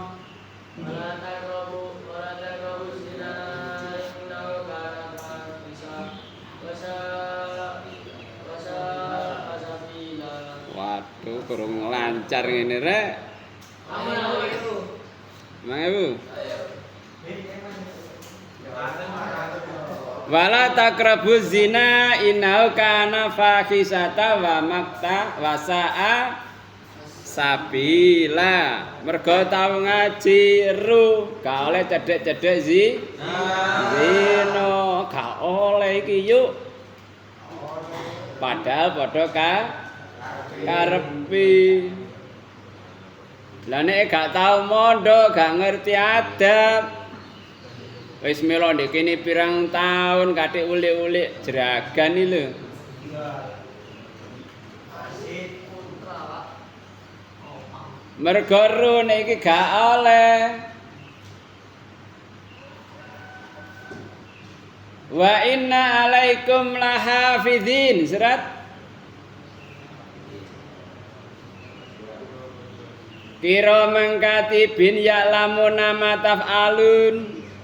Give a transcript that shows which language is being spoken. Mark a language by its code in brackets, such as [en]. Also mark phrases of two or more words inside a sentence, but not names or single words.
[jv] Waduh, kurang lancar ngene rek. [ar] Mang ولا تقربوا الزنا إنه كان فاحشة ومقتا وساء سبيلا. [jv] Mergo tau ngaji ru gak oleh cedhek-cedhek zina gak oleh iki yuk. Padahal padha karepi. Lah nek gak tau mondok, gak ngerti adab. Wis melo ndek kene pirang taun kathik ulik-ulik jeragan iki lho. Mergo ru nek iki gak oleh. [ar] وإن عليكم لحافظين سورة كراما كاتبين يعلمون ما تفعلون.